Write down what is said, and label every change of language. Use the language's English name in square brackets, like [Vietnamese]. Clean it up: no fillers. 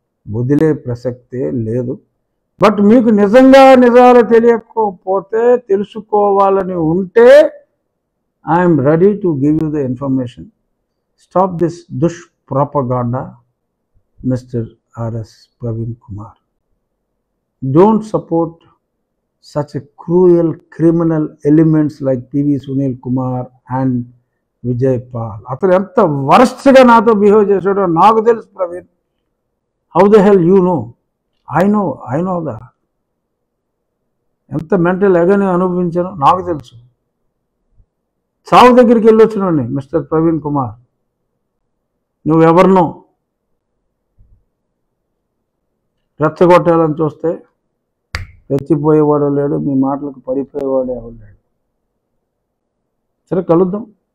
[Telugu] వదిలే ప్రసక్తే లేదు. బట్ మీకు నిజంగా నిజాలు తెలియకపోతే, తెలుసుకోవాలని ఉంటే, [English] I'm ready to give you the information. Stop this దుష్ప్రొపగాండా mister R S Praveen Kumar. Don't support such a cruel criminal elements like PV Sunil Kumar and Vijay Pal. [Telugu] అతను ఎంత వరస్ట్గా నాతో బిహేవ్ చేశాడో నాకు తెలుసు Praveen. [English] How the hell you know? I know that. [Telugu] ఎంత mental ఎగని అనుభవించానో నాకు తెలుసు. చావు దగ్గరికి వెళ్ళొచ్చినండి మిస్టర్ ప్రవీణ్ కుమార్. నువ్వెవరినో రెచ్చగొట్టాలని చూస్తే రెచ్చిపోయేవాడు లేడు, మీ మాటలకు పడిపోయేవాడు ఎవరు లేడు. సరే, కలుద్దాం.